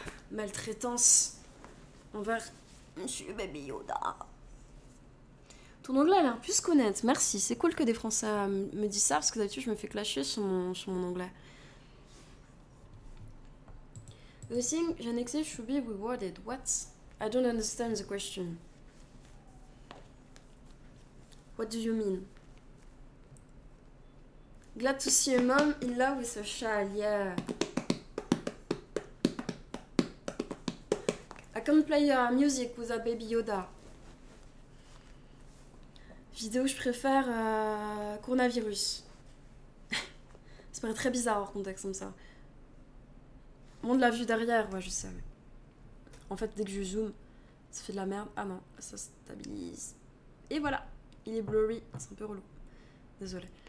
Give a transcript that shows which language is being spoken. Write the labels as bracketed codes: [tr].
[fr] Maltraitance envers Monsieur Baby Yoda. Ton anglais a l'air plus qu'honnête. Merci, c'est cool que des Français me disent ça parce que d'habitude je me fais clasher sur mon anglais. [en] You think Janexé should be rewarded? What? I don't understand the question. What do you mean? Glad to see a mom in love with a child, yeah. I can play music with a baby Yoda. [fr] Vidéo, je préfère coronavirus. Ça paraît très bizarre hors contexte comme ça. Monde la vue derrière, ouais, je sais. En fait, dès que je zoome, Ça fait de la merde. Ah non, ça stabilise. Et voilà, il est blurry, c'est un peu relou. Désolée.